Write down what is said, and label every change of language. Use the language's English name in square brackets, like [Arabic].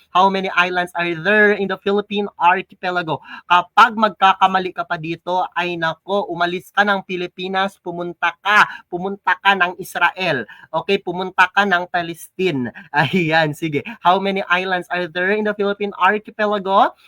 [English] How many islands are there in the Philippine archipelago? [Filipino] Kapag magkakamali ka pa dito, ay nako, umalis ka ng Pilipinas, pumunta ka ng Israel. Okay, pumunta ka ng Palestine. Ayan, sige. [English] How many islands are there in the Philippine archipelago?